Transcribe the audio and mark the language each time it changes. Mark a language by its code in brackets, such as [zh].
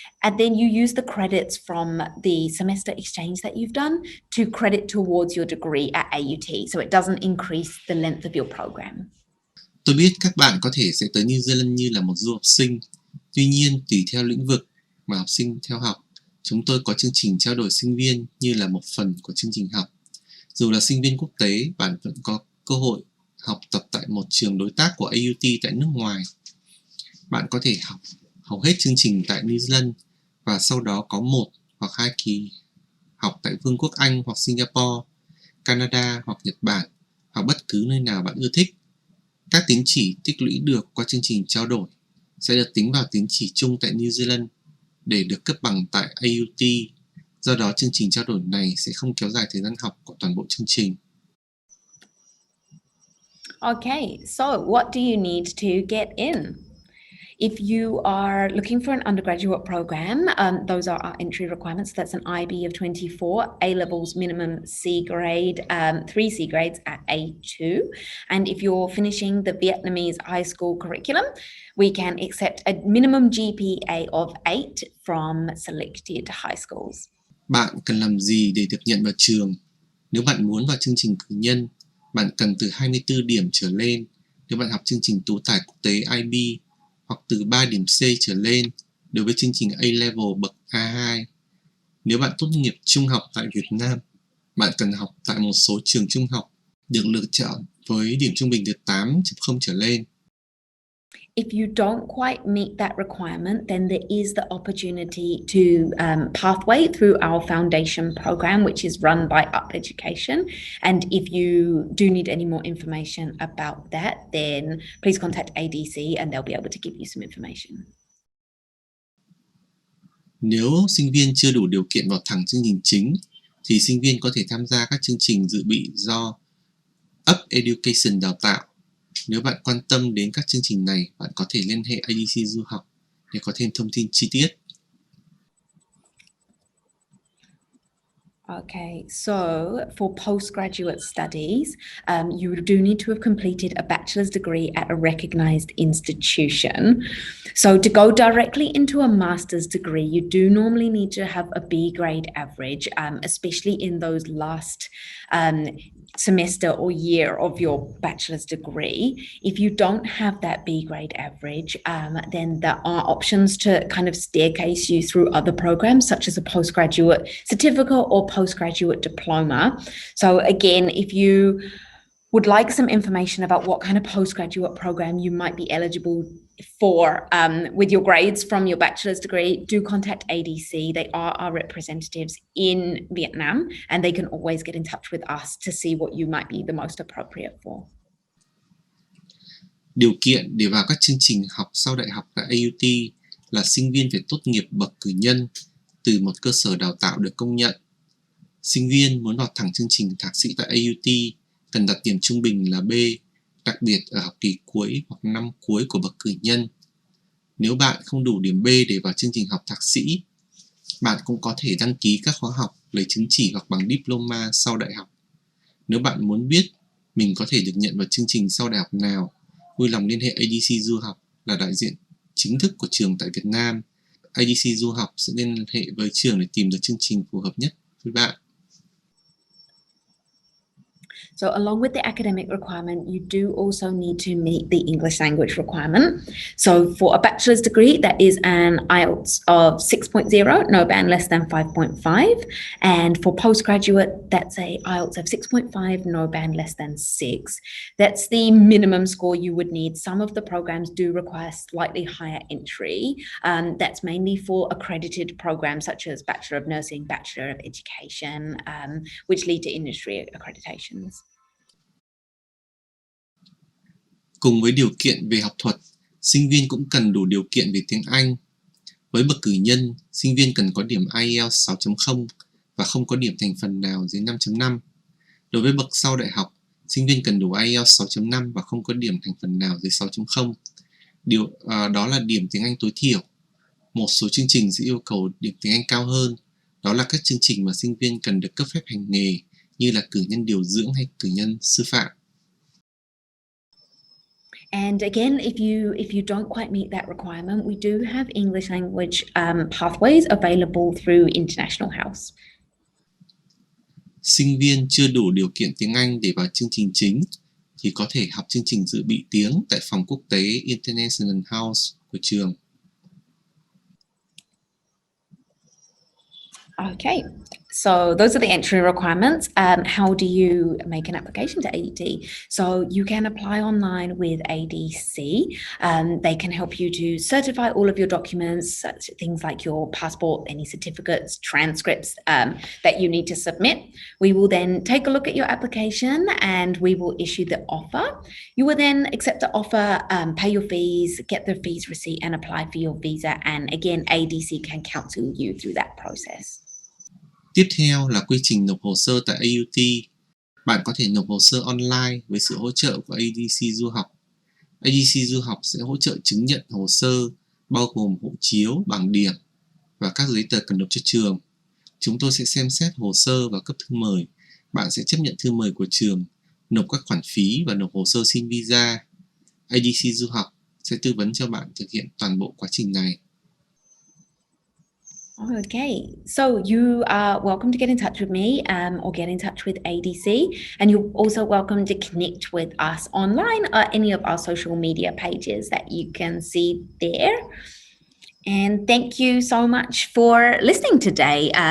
[en] And then you use the credits from the semester exchange that you've done to credit towards your degree at AUT. So it doesn't increase the length of your program. [vi] Tôi biết các bạn có thể sẽ tới New Zealand như là một du học sinh. Tuy nhiên, tùy theo lĩnh vực mà học sinh theo học, chúng tôi có chương trình trao đổi sinh viên như là một phần của chương trình học. Dù là sinh viên quốc tế, bạn vẫn có cơ hội học tập tại một trường đối tác của AUT tại nước ngoài. Bạn có thể học hầu hết chương trình tại New Zealand và sau đó có 1 hoặc 2 kỳ học tại Vương quốc Anh hoặc Singapore, Canada hoặc Nhật Bản hoặc bất cứ nơi nào bạn ưa thích. Các tín chỉ tích lũy được qua chương trình trao đổi sẽ được tính vào tín chỉ chung tại New Zealand để được cấp bằng tại AUT. Do đó, chương trình trao đổi này sẽ không kéo dài thời gian học của toàn bộ chương trình. [en] Okay, so what do you need to get in? If you are looking for an undergraduate program, those are our entry requirements. That's an IB of 24, A-levels minimum C grade, 3 C grades at A2. And if you're finishing the Vietnamese high school curriculum, we can accept a minimum GPA of 8 from selected high schools. [vi] Bạn cần làm gì để được nhận vào trường? Nếu bạn muốn vào chương trình cử nhân, bạn cần từ 24 điểm trở lên nếu bạn học chương trình tú tài quốc tế IB, hoặc từ 3 điểm C trở lên đối với chương trình A-level bậc A2. Nếu bạn tốt nghiệp trung học tại Việt Nam, bạn cần học tại một số trường trung học được lựa chọn với điểm trung bình từ 8.0 trở lên. [en] If you don't quite meet that requirement, then there is the opportunity to pathway through our foundation program, which is run by Up Education. And if you do need any more information about that, then please contact ADC and they'll be able to give you some information. [vi] Nếu sinh viên chưa đủ điều kiện vào thẳng chương trình chính, thì sinh viên có thể tham gia các chương trình dự bị do Up Education đào tạo. Nếu bạn quan tâm đến các chương trình này, bạn có thể liên hệ ADC du học để có thêm thông tin chi tiết. [en] Okay, so for postgraduate studies, you do need to have completed a bachelor's degree at a recognized institution. So to go directly into a master's degree, you do normally need to have a B grade average, especially in those last semester or year of your bachelor's degree. If you don't have that B grade average, then there are options to kind of staircase you through other programs, such as a postgraduate certificate or postgraduate diploma. So again, if you would like some information about what kind of postgraduate program you might be eligible for with your grades from your bachelor's degree, do contact ADC. They are our representatives in Vietnam, and they can always get in touch with us to see what you might be the most appropriate for. [vi] Điều kiện để vào các chương trình học sau đại học tại AUT là sinh viên phải tốt nghiệp bậc cử nhân từ một cơ sở đào tạo được công nhận. Sinh viên muốn vào thẳng chương trình thạc sĩ tại AUT cần đạt điểm trung bình là B, đặc biệt ở học kỳ cuối hoặc năm cuối của bậc cử nhân. Nếu bạn không đủ điểm B để vào chương trình học thạc sĩ, bạn cũng có thể đăng ký các khóa học lấy chứng chỉ hoặc bằng diploma sau đại học. Nếu bạn muốn biết mình có thể được nhận vào chương trình sau đại học nào, vui lòng liên hệ ADC du học là đại diện chính thức của trường tại Việt Nam. ADC du học sẽ liên hệ với trường để tìm được chương trình phù hợp nhất với bạn. [en] So along with the academic requirement, you do also need to meet the English language requirement. So for a bachelor's degree, that is an IELTS of 6.0, no band less than 5.5. And for postgraduate, that's a IELTS of 6.5, no band less than 6. That's the minimum score you would need. Some of the programs do require slightly higher entry. That's mainly for accredited programs such as Bachelor of Nursing, Bachelor of Education, which lead to industry accreditations. [vi] Cùng với điều kiện về học thuật, sinh viên cũng cần đủ điều kiện về tiếng Anh. Với bậc cử nhân, sinh viên cần có điểm IELTS 6.0 và không có điểm thành phần nào dưới 5.5. Đối với bậc sau đại học, sinh viên cần đủ IELTS 6.5 và không có điểm thành phần nào dưới 6.0. Đó là điểm tiếng Anh tối thiểu. Một số chương trình sẽ yêu cầu điểm tiếng Anh cao hơn. Đó là các chương trình mà sinh viên cần được cấp phép hành nghề như là cử nhân điều dưỡng hay cử nhân sư phạm. [en] And again, if you don't quite meet that requirement, we do have English language pathways available through International House. [vi] Sinh viên chưa đủ điều kiện tiếng Anh để vào chương trình chính thì có thể học chương trình dự bị tiếng tại phòng quốc tế International House của trường. [en] Okay, so those are the entry requirements. How do you make an application to AUT? So you can apply online with ADC. They can help you to certify all of your documents, such things like your passport, any certificates, transcripts that you need to submit. We will then take a look at your application and we will issue the offer. You will then accept the offer, pay your fees, get the fees receipt and apply for your visa. And again, ADC can counsel you through that process. [vi] Tiếp theo là quy trình nộp hồ sơ tại AUT. Bạn có thể nộp hồ sơ online với sự hỗ trợ của ADC du học. ADC du học sẽ hỗ trợ chứng nhận hồ sơ bao gồm hộ chiếu, bảng điểm và các giấy tờ cần nộp cho trường. Chúng tôi sẽ xem xét hồ sơ và cấp thư mời. Bạn sẽ chấp nhận thư mời của trường, nộp các khoản phí và nộp hồ sơ xin visa. ADC du học sẽ tư vấn cho bạn thực hiện toàn bộ quá trình này. [en] Okay, so you are welcome to get in touch with me or get in touch with ADC, and you're also welcome to connect with us online or any of our social media pages that you can see there. And thank you so much for listening today.